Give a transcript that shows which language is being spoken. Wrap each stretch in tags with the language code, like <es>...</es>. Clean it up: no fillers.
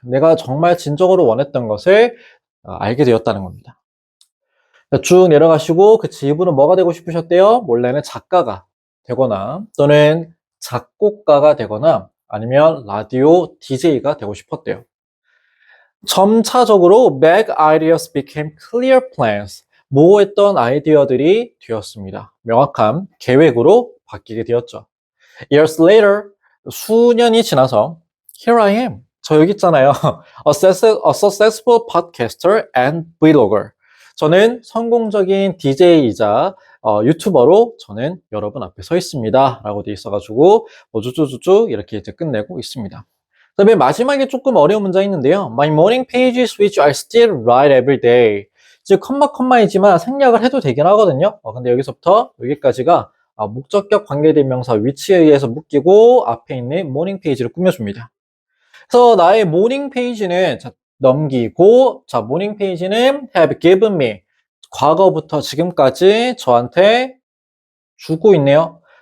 <ko>내가 정말 진정으로 원했던 것을 알게 되었다는 겁니다. 쭉 내려가시고 그 이분은 뭐가 되고 싶으셨대요? 원래는 작가가 되거나 또는 작곡가가 되거나 아니면 라디오 DJ가 되고 싶었대요. 점차적으로</ko> <en>vague ideas became clear plans.</en> <ko>모호했던 아이디어들이 되었습니다. 명확한 계획으로 바뀌게 되었죠.</ko> <en>Years later,</en> <ko>수년이 지나서</ko> <en>Here I am.</en> <ko>저 여기 있잖아요.</ko> <en>A successful podcaster and vlogger.</en> <ko>저는 성공적인 DJ이자 유튜버로 저는 여러분 앞에 서 있습니다. 라고 돼 있어가지고 쭉쭉쭉 이렇게 이제 끝내고 있습니다. 그다음에 마지막에 조금 어려운 문장이 있는데요.</ko> <en>My morning pages which I still write every day.</en> <ko>즉 컴마이지만 생략을 해도 되긴 하거든요. 근데 여기서부터 여기까지가 목적격 관계대명사 위치에 의해서 묶이고 앞에 있는 모닝 페이지를 꾸며줍니다. 그래서 나의 모닝 페이지는 넘기고 모닝 페이지는</ko> <en>have given me</en> <ko>과거부터 지금까지 저한테 주고 있네요.</ko>